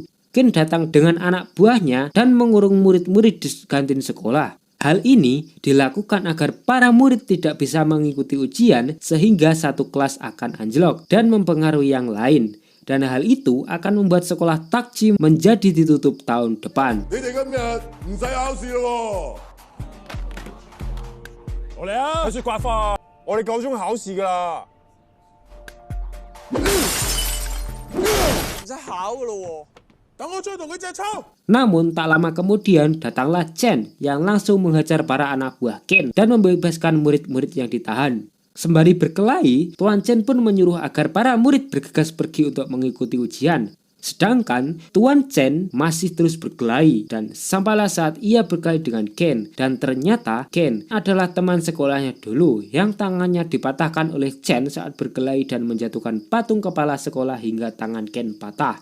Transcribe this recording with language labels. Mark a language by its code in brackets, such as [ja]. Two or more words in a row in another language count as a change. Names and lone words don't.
[id] Ken datang dengan anak buahnya dan mengurung murid-murid di kantin sekolah. Hal ini dilakukan agar para murid tidak bisa mengikuti ujian sehingga satu kelas akan anjlok dan mempengaruhi yang lain. Dan hal itu akan membuat sekolah Takji menjadi ditutup tahun depan. [yue] 你哋今日唔使考試咯喎。我嚟啊！睇雪刮花，我哋夠鐘考試㗎啦。唔使考㗎咯喎，等我再同佢隻抽。 [id] Namun tak lama kemudian datanglah Chen yang langsung menghajar para anak buah Ken dan membebaskan murid-murid yang ditahan. Sembari berkelahi, Tuan Chen pun menyuruh agar para murid bergegas pergi untuk mengikuti ujian. Sedangkan Tuan Chen masih terus berkelahi dan sampailah saat ia berkelahi dengan Ken, dan ternyata Ken adalah teman sekolahnya dulu yang tangannya dipatahkan oleh Chen saat berkelahi dan menjatuhkan patung kepala sekolah hingga tangan Ken patah.